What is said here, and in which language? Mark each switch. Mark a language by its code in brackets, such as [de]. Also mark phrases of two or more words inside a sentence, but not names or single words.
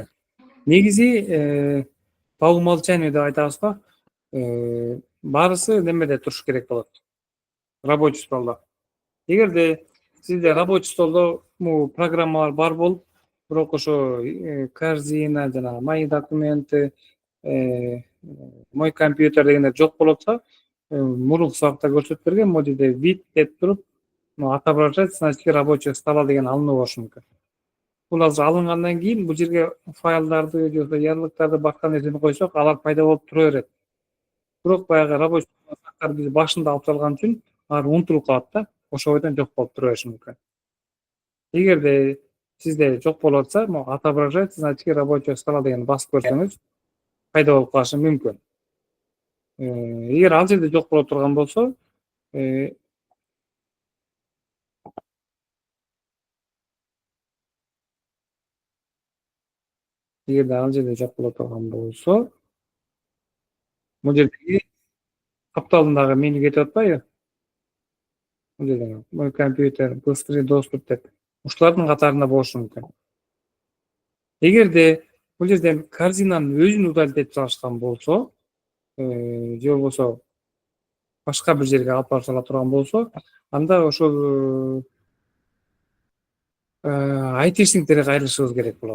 [ky] Негизи [ru] по умолчанию [ky] деп айтабыз го. Баарысы немеде туруш керек болот. [ru] Рабочий столдо. [ky] Эгерде сизде [ru] рабочий столдо [ky] программалар бар болуп, бирок ошо корзина, жана [ru] мои документы, мой компьютер [ky] дегендер жок болотса, мурунку сабакта көрсөтүп берген могу жерде вид деп туруп, [ru] отображать значки рабочего стола [ky] деген алынып болушу мүмкүн. Бул азыр алынгандан кийин бул жерге файлдарды же болбосо ярлыктарды башка нерсени койсок, алар пайда болуп тура берет. Бирок баягы [ru] рабочий стол [ky] биз башында алып салган үчүн алар унутулуп калат да, ошол бойдон жок болуп тура бериши мүмкүн. Эгерде сизде жок болуп атса, могу [ru] отображать значки рабочего стола [ky] дегенди басып көрсөңүз, пайда болуп калышы мүмкүн. Эгер ал жерде жок боло турган болсо, бул жердеги капталындагы меню кетип атпайбы? Бул жерде [ru] мой компьютер, быстрый доступ [ky] деп ушулардын катарында болушу мүмкүн. Эгерде бул жерден корзинанын өзүн удалить этип салышкан болсо, же болбосо башка бир жерге алып барып сала турган болсо, анда ошол айтишниктерге кайрылышыбыз керек болот.